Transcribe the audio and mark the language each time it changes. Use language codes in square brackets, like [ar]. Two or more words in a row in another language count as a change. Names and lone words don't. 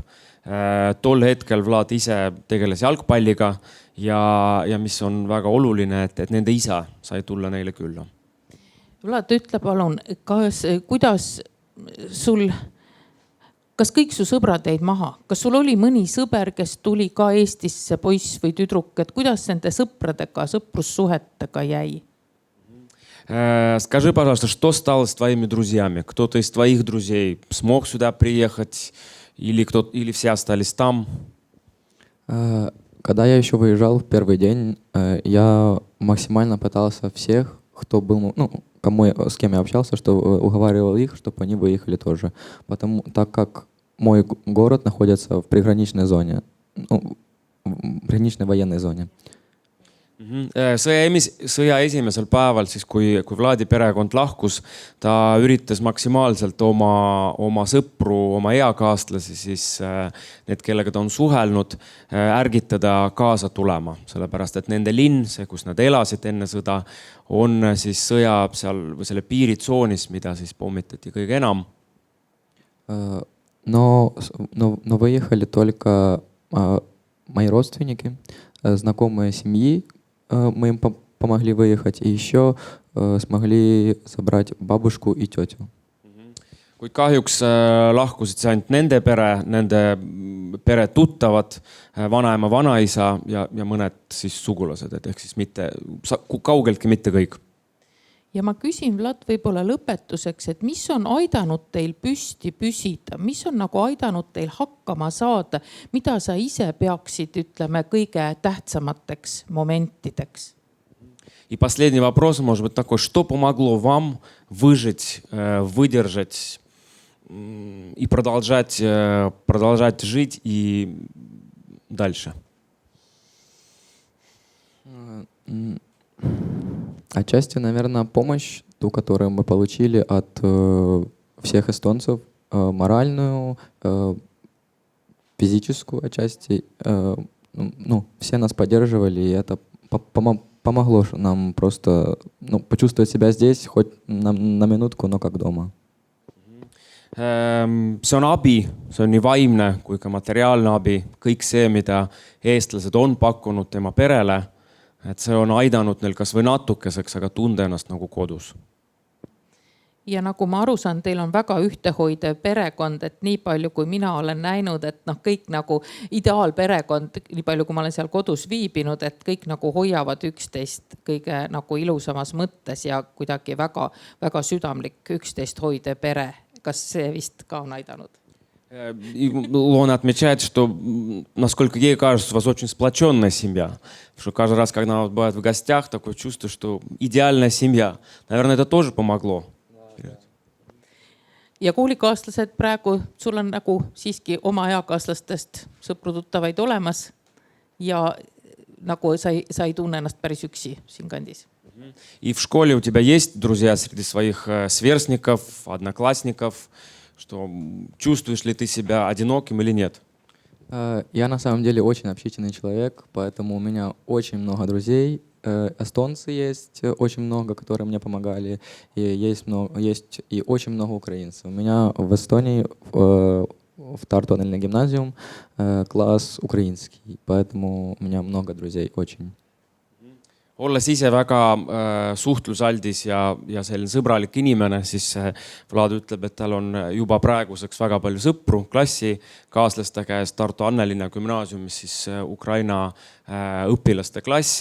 [et] Tol hetkel Vlad ise tegeles jalgpalliga ja mis on väga oluline, et nende isa sai tulla neile külla. Vlad, ütle palun, kas kõik su sõbrad jäid maha? Kas sul oli mõni sõber, kes tuli ka Eestisse, poiss või tüdruk, et kuidas nende sõpradega, sõprussuhetega jäi? [ru] Скажи, пожалуйста, что стало с твоими друзьями? Кто-то из твоих друзей смог сюда приехать или все остались там? Когда я еще выезжал в первый день, я максимально пытался всех, кто был, с кем я общался, что уговаривал их, чтобы они выехали тоже. Так как мой город находится в приграничной зоне, в приграничной военной зоне. [et] Sõja esimesel päeval, siis kui Vladi perekond lahkus, ta üritas maksimaalselt oma sõpru, oma eakaaslasi, siis need, kellega ta on suhelnud, ärgitada kaasa tulema. Sellepärast, et nende linn, see, kus nad elasid enne sõda, on siis sõja seal selle piiritsoonis, mida siis pommitati kõige enam. [ru] Но выехали только мои родственники, знакомые семьи. Мы им помогли выехать и еще смогли забрать бабушку и тетю. [et] Kuid kahjuks lahkusid see ainult nende pere tuttavad, vanaema, vanaisa ja mõned siis sugulased, et ehk siis kaugeltki mitte kõik. Ja ma küsin, Vlad, võib-olla lõpetuseks, et mis on aidanud teil püsti püsida, mis on nagu aidanud teil hakkama saada, mida sa ise peaksid, ütleme, kõige tähtsamateks momentideks? [ru] И последний вопрос может быть такой, что помогло вам выжить, выдержать и продолжать жить и дальше? Отчасти, наверное, помощь, ту, которую мы получили от всех эстонцев, моральную, физическую отчасти. Все нас поддерживали, и это помогло нам просто почувствовать себя здесь, хоть на минутку, но как дома. [et] See on abi, see on nii vaimne kui ka materiaalne abi, kõik see, mida eestlased on pakkunud tema perele. Et see on aidanud neil kas või natukeseks, aga tunde ennast nagu kodus. Ja nagu ma aru saan, teil on väga ühtehoidev perekond, et nii palju kui mina olen näinud, et kõik nagu ideaalperekond, nii palju kui ma olen seal kodus viibinud, et kõik nagu hoiavad üksteist kõige nagu ilusamas mõttes ja kuidagi väga, väga südamlik üksteist hoide pere. Kas see vist ka on aidanud? [ru] Он отмечает, что насколько ей кажется, у вас очень сплоченная семья. Что каждый раз, когда она бывает в гостях, такое чувство, что идеальная семья. Наверное, это тоже помогло. [et] Ja koolikaaslased praegu, sul on nagu siiski oma eakaaslastest sõpru-tuttavaid olemas ja nagu sa ei tunne ennast päris üksi siin kandis. [ru] И в школе у тебя есть друзья среди своих сверстников, одноклассников? Что чувствуешь ли ты себя одиноким или нет? Я на самом деле очень общительный человек, поэтому у меня очень много друзей. Эстонцы есть очень много, которые мне помогали. И есть и очень много украинцев. У меня в Эстонии в Tartu Annelini гимназиум класс украинский, поэтому у меня много друзей очень. [et] Olles ise väga suhtlusaldis ja selline sõbralik inimene, siis Vlad ütleb, et tal on juba praeguseks väga palju sõpru klassi kaaslaste käes Tartu Annelini gümnaasiumis siis Ukraina õpilaste klass.